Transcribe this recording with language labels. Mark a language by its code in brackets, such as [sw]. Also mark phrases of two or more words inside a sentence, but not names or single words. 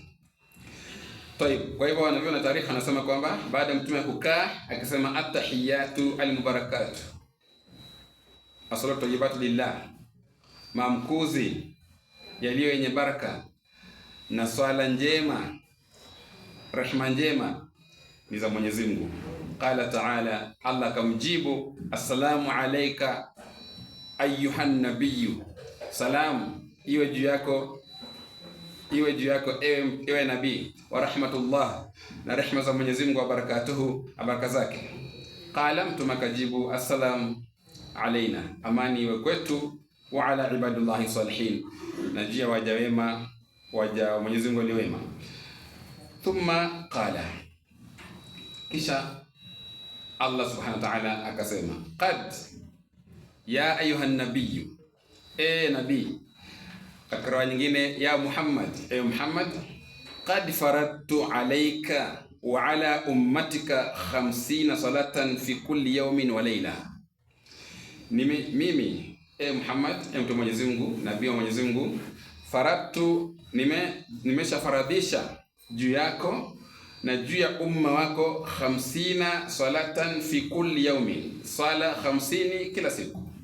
[sw] Kwa hivyo wanavyoni tarikh wanasema kwamba baada ya mtume kukaa akisema [ar] التحيات المباركات الصلوات الطيبات لله, [sw] maamkuzi yaliyo yenye baraka na swala njema, rehma njema ni za Mwenyezi Mungu. [ar] قال تعالى, [sw] Allah kamjibu, [ar] السلام عليك أيها النبي, [sw] salamu iwe juu yako ewe nabii, [ar] ورحمة الله, [sw] na rehma za Mwenyezi Mungu, [ar] وبركاته, [sw] baraka zake. Qala, mtume akajibu, [ar] السلام علينا, [sw] amani iwe kwetu, [ar] وعلى عباد الله الصالحين, [sw] na juu ya waja wema, waja wa Mwenyezi Mungu ni wema. [ar] ثم قال, kisha Allah سبحانه وتعالى akasema, قد يا أيها النبي, nabii. [sw] Katika riwaya nyingine, [ar] يا محمد، محمد، قد فرضت عليك وعلى أمتك 50 صلاة في كل يوم وليلة. [sw] Mimi Muhammad, mtume wa Mwenyezi Mungu, nabii wa Mwenyezi Mungu, faradtu, nimeshafaradhisha juu yako na juu ya umma wako [ar] 50 صلاة في كل يوم, [sw] sala 50 kila siku.